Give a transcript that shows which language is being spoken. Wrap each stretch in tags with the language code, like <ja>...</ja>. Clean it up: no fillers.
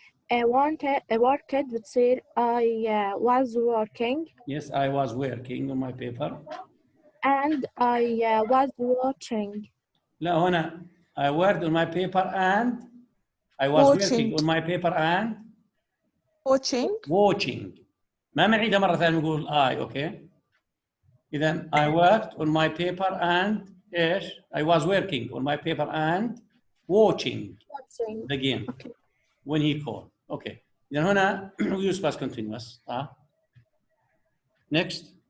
<en>I worked</en> <ar>بتصير</ar> <en>I was working Yes, I was working on my paper. and I was watching.</en> <ar>لا هنا</ar> <en>I worked on my paper and I was working Watching. on my paper and watching.</en> <ar>ما بنعيدها مرة ثانية نقول</ar> <en>I, okay.</en> <ar>إذا</ar> <en>I worked on my paper and</en> <ar>إيش؟</ar> <en>I was working on my paper and watching the game Okay. when he called. Okay.</en> <ar>إذا هنا</ar> <en>we use past continuous. Next.</en>